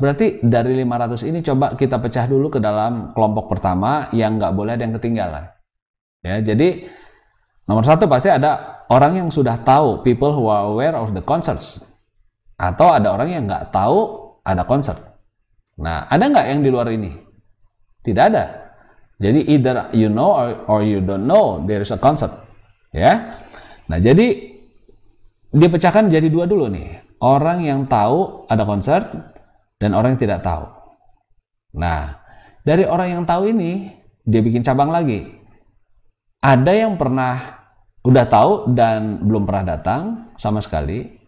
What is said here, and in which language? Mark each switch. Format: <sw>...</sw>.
<id>Berarti dari 500 ini coba kita pecah dulu ke dalam kelompok pertama yang nggak boleh ada yang ketinggalan, ya. Jadi nomor 1 pasti ada orang yang sudah tahu,</id> <en>people who are aware of the concerts,</en> <id>atau ada orang yang nggak tahu ada konser. Nah, ada nggak yang di luar ini? Tidak ada. Jadi</id> <en>either you know or you don't know there is a concert, ya.</en> <id>Nah, jadi dipecahkan jadi 2 dulu nih. Orang yang tahu ada konser dan orang yang tidak tahu. Nah, dari orang yang tahu ini dia bikin cabang lagi. Ada yang pernah udah tahu dan belum pernah datang sama sekali.</id>